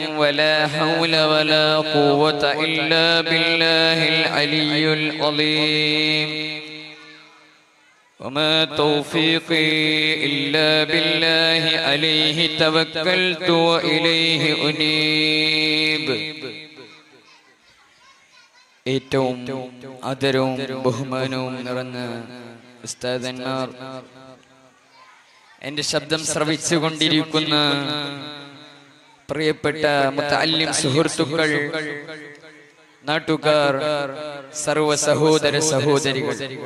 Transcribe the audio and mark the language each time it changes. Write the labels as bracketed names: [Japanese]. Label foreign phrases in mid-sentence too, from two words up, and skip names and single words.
[Arabic] ولا حول ولا قوة إلا بالله العلي العظيم وما توفيقي إلا بالله عليه توكلت وإليه أنيب. [Malayalam] ഏറ്റവും ആദരവും ബഹുമാനവും നിറഞ്ഞ ഉസ്താദന്മാർ, എന്റെ ശബ്ദം ശ്രവിച്ചുകൊണ്ടിരിക്കുന്ന പ്രിയപ്പെട്ട മുതഅല്ലിം സുഹൃത്തുക്കൾ, നാട്ടുകാർ, സർവ സഹോദര സഹോദരികൾ,